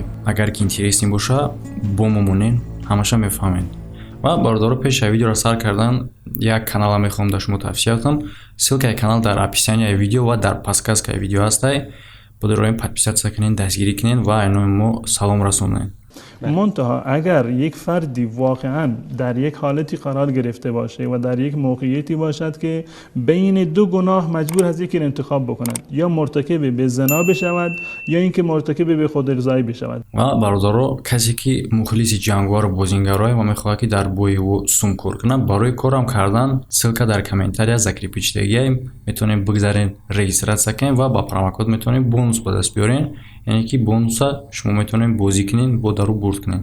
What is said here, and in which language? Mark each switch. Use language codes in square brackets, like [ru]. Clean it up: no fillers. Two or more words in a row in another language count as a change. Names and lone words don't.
[tg] Агар ки интерес небоша бо мо монен ҳамаша мефаҳмед. ва бардоро пеша видеоро сар кардан як канала мехоҳам да шумо тавсия кунам. Ссилкаи канал дар описанияи видео ва дар подсказкаи видео ҳастай. Бодороем подписатсия кунед, дастгирӣ кунед ва айнои мо салом расонед. [fa] منتها اگر یک فردی واقعا در یک حالتی قرار گرفته باشه و در یک موقعیتی باشد که بین دو گناه مجبور هست یکی انتخاب بکند یا مرتکب به زنا بشود یا اینکه مرتکب به خودارضایی بشود [tg] ва бародаро касе ки мухлиси ҷангвар бозингароe ва мехоҳад ки дар бои ӯ сумкор кунад барои корам кардан ссилка дар комментария закрепичтагиам метавонем бигзарен регистратсия кунем ва ба промокод метавонем бонус ба даст биёрем. яъне ки бонуса шумо метавонем бозӣ кунед бо дару бурд кунед.